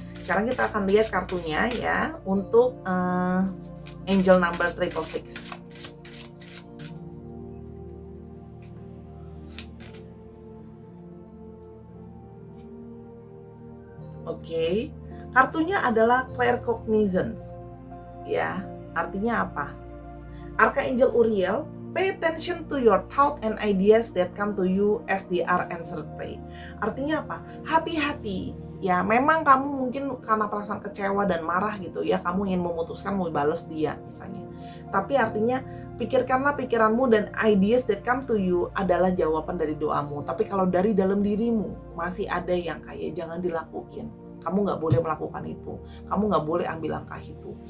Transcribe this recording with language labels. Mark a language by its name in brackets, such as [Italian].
[Indonesian] Sekarang kita akan lihat kartunya ya untuk angel number 666. Oke, kartunya adalah claircognizance. Ya, artinya apa? [English] Archangel Uriel, pay attention to your thought and ideas that come to you as they are answered prayer. [Indonesian] Artinya apa? Hati-hati. Ya, memang kamu mungkin karena perasaan kecewa dan marah gitu ya, kamu ingin memutuskan mau balas dia misalnya. Tapi artinya pikirkanlah pikiranmu dan [English] ideas that come to you [Indonesian] adalah jawaban dari doamu. Tapi kalau dari dalam dirimu masih ada yang kayak jangan dilakuin, kamu nggak boleh melakukan itu, kamu nggak boleh ambil langkah itu.